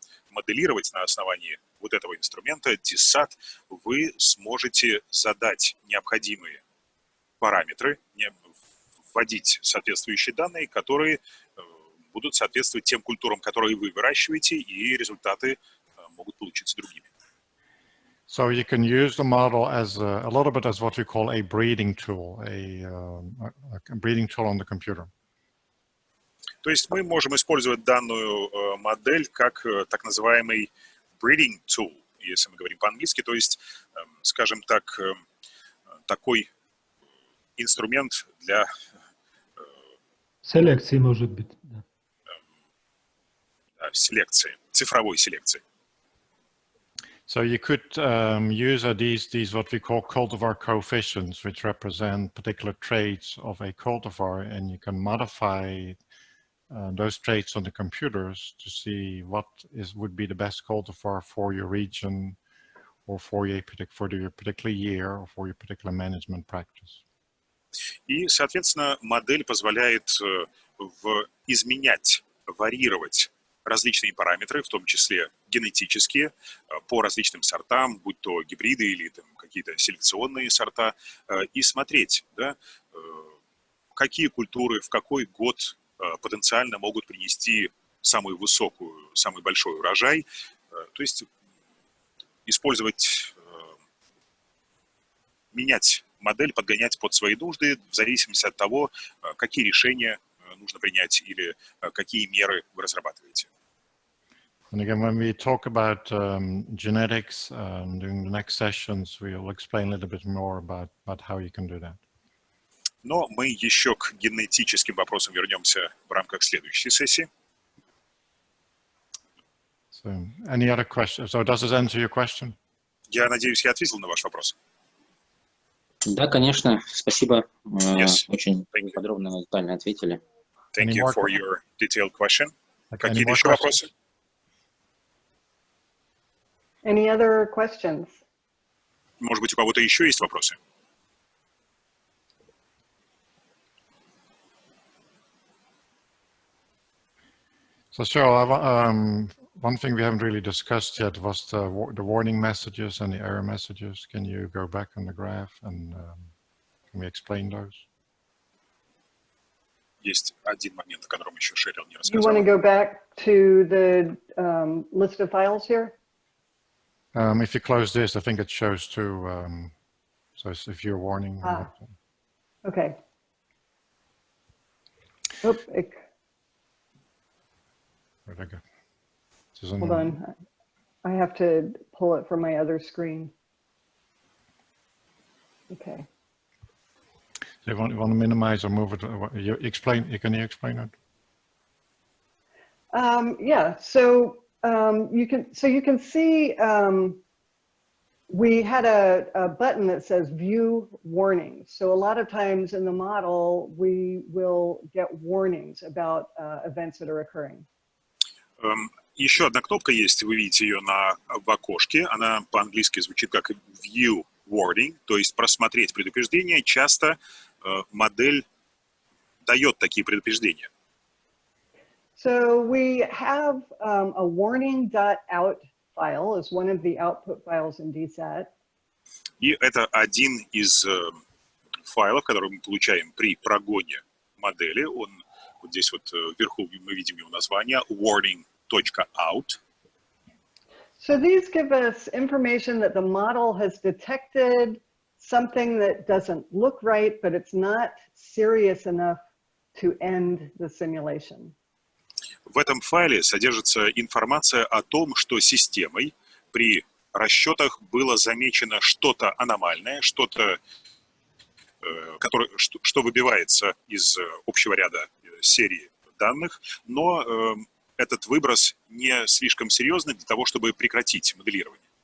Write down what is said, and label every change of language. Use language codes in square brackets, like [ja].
[ru] моделировать на основании вот этого инструмента, DSAT, вы сможете задать необходимые параметры, вводить соответствующие данные, которые будут соответствовать тем культурам, которые вы выращиваете, и результаты могут получиться другими. [en] So you can use the model as a little bit as what we call a breeding tool, a breeding tool on the computer. [ru] То есть мы можем использовать данную модель как так называемый [en] breeding tool, [ru] если мы говорим по-английски, то есть, скажем так, такой инструмент для селекции, может быть. селекции, цифровой селекции. [en] So you could use these what we call cultivar coefficients, which represent particular traits of a cultivar, and you can modify those traits on the computers to see what would be the best cultivar for your region or for your particular year or for your particular management practice. [ru] И, соответственно, модель позволяет изменять, варьировать различные параметры, в том числе генетические, по различным сортам, будь то гибриды или какие-то селекционные сорта, и смотреть, да, какие культуры в какой год потенциально могут принести самую высокую, самый большой урожай. То есть использовать, менять модель, подгонять под свои нужды в зависимости от того, какие решения нужно принять или какие меры вы разрабатываете. [en] And again, when we talk about genetics during the next sessions, we'll explain a little bit more about how you can do that. [ru] Но мы еще к генетическим вопросам вернемся в рамках следующей сессии. [en] So, any other questions? So, does this answer your question? [ru] Я надеюсь, я ответил на ваш вопрос. Да, конечно. Спасибо. [en] Yes. [ru] Очень подробно и детально ответили. [en] Thank you for your detailed question. [ru] Какие-то еще вопросы? [en] Any other questions? [ru] Может быть, у кого-то еще есть вопросы? [en] So, Cheryl, one thing we haven't really discussed yet was the warning messages and the error messages. Can you go back on the graph and can we explain those? [ru] Есть один момент, о котором еще Шерил не [en] You want to [ru] рассказала. [en] go back to the list of files here? If you close this, I think it shows two. So if you're warning. Okay. Oop, Where'd I go? hold on. I have to pull it from my other screen. Okay. So you want to minimize or move it? Can you explain it? Yeah. So you can see we had a button that says view warnings. So a lot of times in the model, we will get warnings about events that are occurring. [ru] Еще одна кнопка есть, вы видите ее в окошке. Она по-английски звучит как [en] view warning, [ru] то есть просмотреть предупреждения. Часто модель дает такие предупреждения. [en] So we have a warning.out file as one of the output files in DSAT. [ru] И это один из файлов, который мы получаем при прогоне модели. Он вот здесь вот вверху мы видим его название warning.out. [en] So these give us information that the model has detected something that doesn't look right, but it's not serious enough to end the simulation. [ru] В этом файле содержится информация о том, что системой при расчетах было замечено что-то аномальное, что-то, что выбивается из общего ряда серии данных, но этот выброс не слишком серьезный для того, чтобы прекратить моделирование.